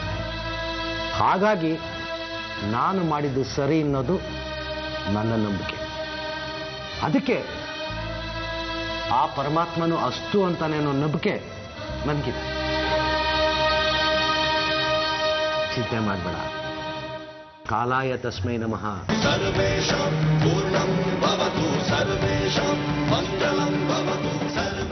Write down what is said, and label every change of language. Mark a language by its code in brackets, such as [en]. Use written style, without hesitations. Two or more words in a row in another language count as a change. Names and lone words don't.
[kn] ಹಾಗಾಗಿ ನಾನು ಮಾಡಿದ್ದು ಸರಿ ಅನ್ನೋದು ನನ್ನ ನಂಬಿಕೆ. ಅದಕ್ಕೆ ಆ ಪರಮಾತ್ಮನು ಅಷ್ಟು ಅಂತಾನೆ ಅನ್ನೋ ನಂಬಿಕೆ ನನಗಿದೆ. ಚಿಂತೆ ಮಾಡಬೇಡ. [sa] ಕಾಲಾಯ ತಸ್ಮೈ ನಮಃ. ಸರ್ವೇಷಾಂ ಪೂರ್ಣಂ ಭವತು ಸರ್ವೇಷಾಂ ಮಂಗಳಂ ಭವತು.